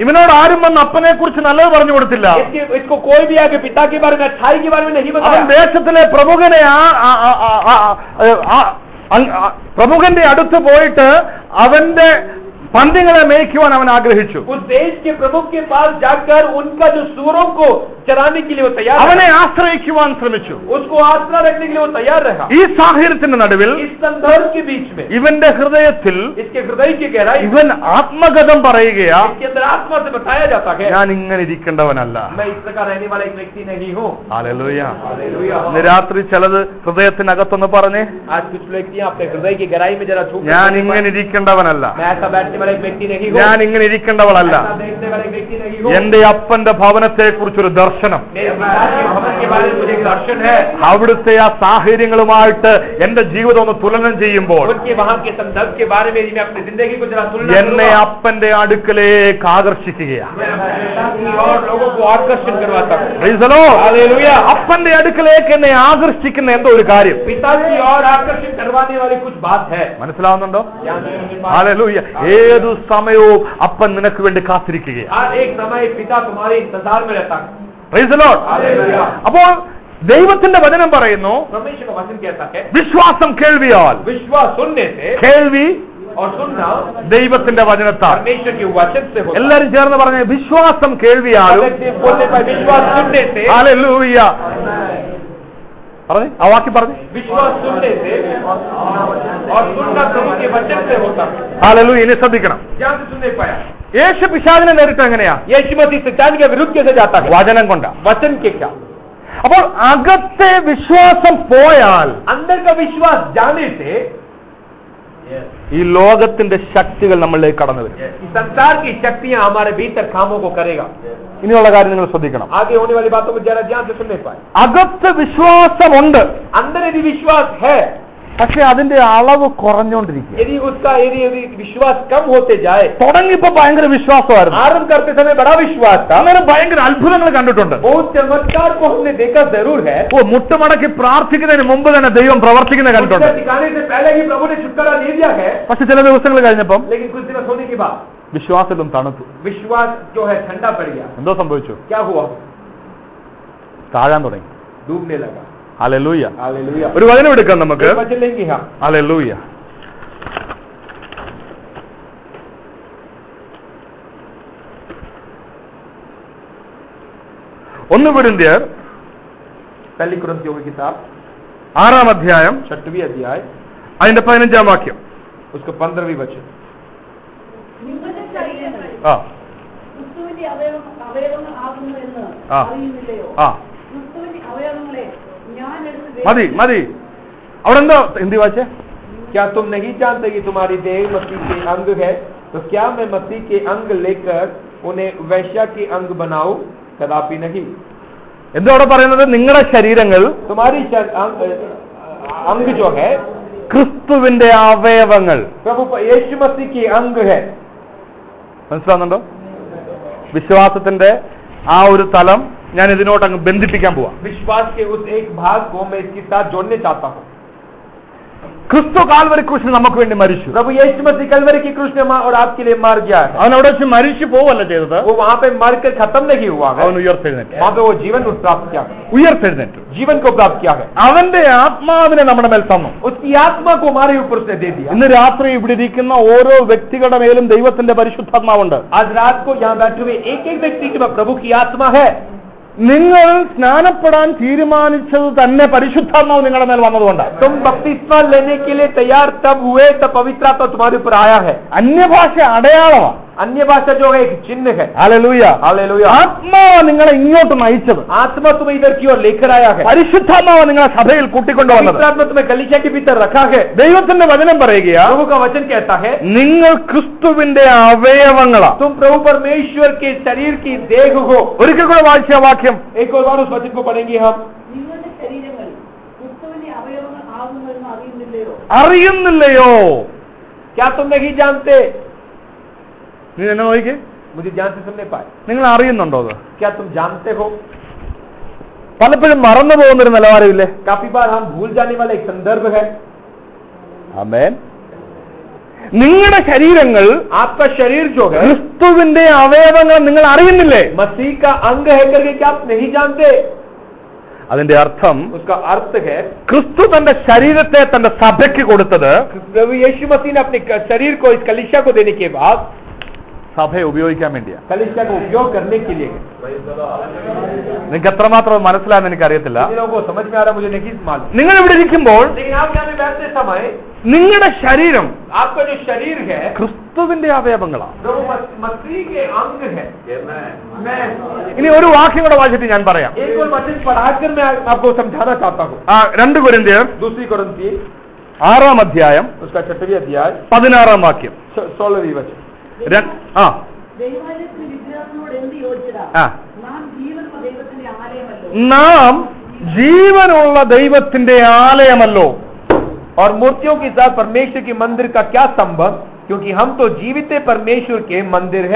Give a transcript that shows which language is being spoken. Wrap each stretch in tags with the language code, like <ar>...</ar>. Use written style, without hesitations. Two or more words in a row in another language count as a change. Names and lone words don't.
<ml>ഇവനോട് ആരും വന്ന് അപ്പനെ കുറിച്ച് നല്ലത് പറഞ്ഞു കൊടുത്തില്ല.</ml> <hi>इसको कोई भी आगे पिता के बारे में, अच्छाई के बारे में नहीं बताया.</hi> <ml>അവൻ ദേശത്തിലെ പ്രമുഖന്റെ അടുത്ത് പോയിട്ട് അവന്റെ പന്നികളെ മേയ്ക്കുവാൻ അവൻ ആഗ്രഹിച്ചു.</ml> <hi>उस देश के प्रमुख के पास जाकर उनका जो सूरों को चराने के लिए वो तैयार,</hi> <ml>അവനെ ആശ്രയിക്കുവാൻ ശ്രമിച്ചു.</ml> <hi>उसको आसरा रखने के लिए वो तैयार रहा.</hi> <ml>ഈ സാഹചര്യത്തിന്റെ നടുവിൽ</ml> <hi>इस संदर्भ के बीच में</hi> <ml>ഇവന്റെ ഹൃദയത്തിൽ</ml> <hi>इसके हृदय की गहराई,</hi> <ml>ഇവൻ ആത്മഗതം പറയുകയാ,</ml> <hi>इसके अंदर आत्मा से बताया जाता है,</hi> <ml>ഞാൻ ഇങ്ങനെ ഇരിക്കേണ്ടവനല്ല.</ml> <hi>मैं इस प्रकार रहने वाला एक व्यक्ति नहीं हूँ.</hi> <ml>ഹല്ലേലൂയ.</ml> <hi>हालेलुया.</hi> <ml>ഇന്ന് രാത്രി ചിലത് ഹൃദയത്തിനകത്തൊന്ന് പറഞ്ഞേ,</ml> <hi>आज कुछ व्यक्ति अपने हृदय की गहराई में जरा छू,</hi> <ml>ഞാൻ ഇങ്ങനെ ഇരിക്കേണ്ടവനല്ല,</ml> <hi>मैं ऐसा बैठने वाला एक व्यक्ति नहीं हूँ,</hi> <ml>ഞാൻ ഇങ്ങനെ ഇരിക്കേണ്ടവളല്ല.</ml> <hi>ऐसा देखने वाला एक व्यक्ति नहीं हूँ.</hi> <ml>എന്റെ അപ്പന്റെ ഭവനത്തെ കുറിച്ചൊരു ദർശനം,</ml> <hi>मेरे पिता के भवन के बारे में मुझे एक दर्शन है.</hi> <ml>അവിടുത്തെ ആ സാഹചര്യങ്ങളുമായിട്ട് എന്റെ ജീവിതം ഒന്ന് തുലനം ചെയ്യുമ്പോൾ</ml> <hi>उनके वहां के संदर्भ के बारे में मैं अपनी जिंदगी को जरा तुलना</hi> <ml>എന്നെ അപ്പന്റെ അടുക്കലേക്ക് ആകർഷിക്കുകയാണ്.</ml> <hi>और लोगों को आकर्षण करवाता हूँ.</hi> <en>Praise the Lord.</en> <hi>हालेलुया.</hi> <ml>അപ്പന്റെ അടുക്കലേക്ക് എന്നെ ആകർഷിക്കുന്ന എന്തോ ഒരു കാര്യം</ml> <hi>पिता की और आकर्षण करवाने वाली कुछ बात है.</hi> <ml>മനസ്സിലാവുന്നുണ്ടോ? ഹല്ലേലൂയ. ഏതു സമയവും അപ്പൻ നിനക്ക് വേണ്ടി കാത്തിരിക്കുകയാണ്.</ml> <hi>हर एक समय पिता तुम्हारे इंतजार में रहता है.</hi> <en>Praise the Lord.</en> <hi>हालेलुया.</hi> <ml>അപ്പോൾ ദൈവത്തിന്റെ വചനം പറയുന്നു,</ml> <hi>परमेश्वर का वचन कहता है,</hi> <ml>വിശ്വാസം കേൾവിയാൽ,</ml> <hi>विश्वास सुनने से</hi> <ml>കേൾവി</ml> <hi>और सुनना</hi> <ml>ദൈവത്തിന്റെ വചനത്താൽ.</ml> <hi>परमेश्वर के वचन से होता है.</hi> <ml>എല്ലാരും ചേർന്ന് പറഞ്ഞ വിശ്വാസം കേൾവിയാലും.</ml> <hi>बोलने पर विश्वास सुनने से,</hi> <ml>ഹല്ലേലൂയ. പറഞ്ഞേ, ആ വാക്യം പറഞ്ഞേ.</ml> <hi>विश्वास सुनने से और सुनना प्रभु के वचन से होता है.</hi> <ml>ഹല്ലേലൂയ. ഇനി ശ്രദ്ധിക്കണം.</ml> <hi>ध्यान से सुनने पाया.</hi> <ml>യേശു പിശാചിനെ നേരിട്ട് എങ്ങനെയാ?</ml> <hi>यीशु मसीह शैतान के विरुद्ध कैसे जाता है?</hi> <ml>വചനം കൊണ്ടാ.</ml> <hi>वचन के क्या?</hi> <ml>അപ്പോൾ അകത്തെ വിശ്വാസം പോയാൽ</ml> <hi>अंदर का विश्वास जाने से</hi> <ml>ഈ ലോകത്തിന്റെ ശക്തികൾ നമ്മളിലേക്ക് കടന്നു വരും.</ml> <hi>संसार की शक्तियां हमारे भीतर कामों को करेगा.</hi> <ml>ഇനിയുള്ള കാര്യം നിങ്ങൾ ശ്രദ്ധിക്കണം.</ml> <hi>आगे होने वाली बातों को जरा ध्यान से सुनने पाए.</hi> <ml>അകത്ത് വിശ്വാസമുണ്ട്,</ml> <hi>अंदर यदि विश्वास है,</hi> <ml>പക്ഷെ അതിന്റെ അളവ് കുറഞ്ഞുകൊണ്ടിരിക്കുക.</ml> <hi>यदि उसका यदि विश्वास कम होते जाए,</hi> <ml>തുടങ്ങിയപ്പോ ഭയങ്കര വിശ്വാസമായിരുന്നു,</ml> <hi>आरंभ करते समय बड़ा विश्वास था,</hi> <ml>അങ്ങനെ ഭയങ്കര അത്ഭുതങ്ങൾ കണ്ടിട്ടുണ്ട്.</ml> <hi>बहुत चमत्कार को हमने देखा जरूर है.</hi> <ml>ഓ, മുട്ടുമടക്കി പ്രാർത്ഥിക്കുന്നതിന് മുമ്പ് തന്നെ ദൈവം പ്രവർത്തിക്കുന്നത് കണ്ടിട്ടുണ്ട്.</ml> <hi>उसके ठिकाने से पहले ही प्रभु ने छुटकारा दे दिया है.</hi> <ml>പക്ഷെ ചില ദിവസങ്ങൾ കഴിഞ്ഞപ്പം</ml> <hi>लेकिन कुछ दिवस होने के बाद</hi> <ml>വിശ്വാസം തണുത്തു.</ml> <hi>विश्वास जो है ठंडा पड़ गया.</hi> <ml>എന്തോ സംഭവിച്ചു?</ml> <hi>क्या हुआ?</hi> <ml>താഴാൻ തുടങ്ങി.</ml> <hi>डूबने लगा.</hi> <ml>ഹല്ലേലൂയ.</ml> <hi>हालेलुया.</hi> <ml>ഒരു വചനം എടുക്കാം നമുക്ക്.</ml> <hi>एक वचन लेंगे हम.</hi> <ml>ഹല്ലേലൂയ. 1 കൊരിന്ത്യർ</ml> <hi>पहली कुरिन्थियों की किताब</hi> <ml>6-ാം അധ്യായം</ml> <hi>6वीं अध्याय</hi> <ml>അതിന്റെ 15-ാം വാക്യം.</ml> <hi>उसका 15वीं वचन.</hi> <ml>നിങ്ങളുടെ ശരീരങ്ങൾ ആ ക്രിസ്തുവിന്റെ അവയവങ്ങൾ ആകുന്നു എന്ന് ആ. അറിയുന്നില്ലയോ? ആ ക്രിസ്തുവിന്റെ അവയവങ്ങളെ ഞാൻ എടുത്ത് മതി മതി. അവിടെ എന്തോ ഹിന്ദി വായിച്ചേ?</ml> <hi>क्या तुम नहीं जानते कि तुम्हारी देह मसीह के अंग है? तो क्या मैं मसीह के अंग लेकर उन्हें वैश्या के अंग बनाऊं? कदापि नहीं.</hi> <ml>എന്തോ അവിടെ പറയുന്നത്? നിങ്ങളുടെ ശരീരങ്ങൾ</ml> <hi>तुम्हारी अंग जो है</hi> <ml>ക്രിസ്തുവിന്റെ അവയവങ്ങൾ.</ml> <hi>प्रभु यीशु मसीह के अंग है.</hi> <ml>മനസ്സിലാവുന്നുണ്ടോ? വിശ്വാസത്തിന്റെ ആ ഒരു തലം ഞാൻ ഇതിനോട്ട് അങ്ങ് ബന്ധിപ്പിക്കാൻ പോവാ.</ml> <hi>विश्वास के उस एक भाग को मैं इसके साथ जोड़ने चाहता हूँ.</hi> <ml>ക്രിസ്തു കാൽവരി ക്രൂശിൽ നമുക്ക് വേണ്ടി മരിച്ചു.</ml> <hi>प्रभु यीशु मसीह कलवरी की क्रूस में और आपके लिए मर गया है.</hi> <ml>അവൻ അവിടെ വെച്ച് മരിച്ചു പോവല്ല ചെയ്തത്,</ml> <hi>वो वहाँ पे मरकर खत्म नहीं हुआ है.</hi> <ml>അവൻ ഉയർത്തെഴുന്നേറ്റു.</ml> <hi>वहाँ पे वो जीवन प्राप्त किया है.</hi> <ml>ഉയർത്തെഴുന്നേറ്റു.</ml> <hi>जीवन को प्राप्त किया है.</hi> <ml>അവന്റെ ആത്മാവിനെ നമ്മുടെ മേൽ തന്നു.</ml> <hi>उसकी आत्मा को हमारे ऊपर से दे दिया.</hi> <ml>ഇന്ന് രാത്രി ഇവിടെ ഇരിക്കുന്ന ഓരോ വ്യക്തികളുടെ മേലും ദൈവത്തിന്റെ പരിശുദ്ധാത്മാവുണ്ട്.</ml> <hi>आज रात को यहाँ बैठे हुए एक एक व्यक्ति के पास प्रभु की आत्मा है.</hi> <ml>നിങ്ങൾ സ്നാനപ്പെടാൻ തീരുമാനിച്ചത് തന്നെ പരിശുദ്ധാത്മാവ് നിങ്ങളുടെ മേൽ വന്നതുകൊണ്ടാണ്.</ml> <hi>तुम बपतिस्मा लेने के लिए तैयार तब हुए तब पवित्र आत्मा तुम्हारे ऊपर आया है.</hi> <ml>അന്യഭാഷ അടയാളമാണ്.</ml> <hi>अन्य भाषा जो है एक चिन्ह है.</hi> <ml>ഹല്ലേലൂയ.</ml> <hi>हालेलुया.</hi> <ml>ആത്മാവ് നിങ്ങളെ ഇങ്ങോട്ട് നയിച്ചത്.</ml> <hi>आत्मा तुम्हें इधर की ओर लेकर आया है.</hi> <ml>പരിശുദ്ധാത്മാവ് നിങ്ങളെ സഭയിൽ കൂട്ടിക്കൊണ്ടുവന്നത്.</ml> <hi>पवित्र आत्मा तुम्हें कलीसिया के भीतर रखा है.</hi> <ml>ദൈവത്തിന്റെ വചനം പറയുകയാ,</ml> <hi>प्रभु का वचन कहता है</hi> <ml>നിങ്ങൾ ക്രിസ്തുവിന്റെ അവയവങ്ങളാ.</ml> <hi>तुम प्रभु परमेश्वर के शरीर की देह हो.</hi> <ml>ഒരിക്കൽ കൂടെ വായിച്ച വാക്യം</ml> <hi>एक और बार उस वचन को पढ़ेंगे हम.</hi> <ml>നിങ്ങളുടെ ശരീരങ്ങൾ ക്രിസ്തുവിന്റെ അവയവങ്ങൾ ആകുന്നു എന്ന് അറിയുന്നില്ലയോ? അറിയുന്നില്ലയോ?</ml> <hi>क्या तुम नहीं जानते?</hi> <ml>നീ എന്നെ നോക്കിക്കേ.</ml> <hi>मुझे ध्यान से सुनने पाए.</hi> <ml>നിങ്ങൾ അറിയുന്നുണ്ടോ? അത്</ml> <hi>क्या तुम जानते हो?</hi> <ml>പലപ്പോഴും മറന്നു പോകുന്നൊരു നിലവാരമില്ലേ?</ml> <hi>काफी बार हम भूल जाने वाला एक संदर्भ है.</hi> <ml>ആമേൻ. നിങ്ങളുടെ ശരീരങ്ങൾ</ml> <hi>आपका शरीर जो है</hi> <ml>ക്രിസ്തുവിന്റെ അവയവങ്ങൾ നിങ്ങൾ അറിയുന്നില്ലേ?</ml> <hi>मसीह का अंग है करके क्या आप नहीं जानते?</hi> <ml>അതിന്റെ അർത്ഥം</ml> <hi>उसका अर्थ है</hi> <ml>ക്രിസ്തു തന്റെ ശരീരത്തെ തന്റെ സഭയ്ക്ക് കൊടുത്തത്</ml> <hi>प्रभु यीशु मसीह ने अपने शरीर को इस कलीसिया को देने के बाद</hi> <ml>സഭയെ ഉപയോഗിക്കാൻ വേണ്ടിയാണ്.</ml> <hi>कलीसिया को उपयोग करने के लिए।</hi> <ml>നിങ്ങൾക്ക് എത്രമാത്രം മനസ്സിലായെന്ന് എനിക്കറിയത്തില്ല.</ml> <hi>इन लोगों को समझ में आ रहा मुझे नहीं मालूम।</hi> <ml>നിങ്ങൾ ഇവിടെ ഇരിക്കുമ്പോൾ</ml> <hi>लेकिन आप यहाँ पे बैठते समय</hi> <ml>നിങ്ങളുടെ ശരീരം</ml> <hi>आपका जो शरीर है</hi> <ml>ക്രിസ്തുവിന്റെ അവയവങ്ങളാണ്.</ml> <hi>प्रभु मसीह के अंग है। मैं</hi> <ml>ഇനി ഒരു വാക്യം കൂടെ വായിച്ചിട്ട് ഞാൻ പറയാം.</ml> <hi>एक और वचन पढ़ाकर मैं आपको समझाना चाहता हूँ।</hi> <ml>2 കൊരിന്ത്യർ</ml> <hi>दूसरी कोरिन्थी</hi> <ml>6-ാം അധ്യായം</ml> <hi>उसका 6वां अध्याय</hi> <ml>16-ാം വാക്യം.</ml> <hi>16वीं वचन।</hi> <ml>ദൈവാലയത്തിന് വിഗ്രഹങ്ങളോട് എന്ത് യോജിച്ചതാ? ആ. നാം ജീവനുള്ള ദൈവത്തിന്റെ ആലയമല്ലോ. നാം ജീവനുള്ള ദൈവത്തിന്റെ ആലയമല്ലോ.</ml> <hi>और मूर्तियों के साथ परमेश्वर के मंदिर का क्या संबंध? क्योंकि हम तो जीवित परमेश्वर के मंदिर है।</hi>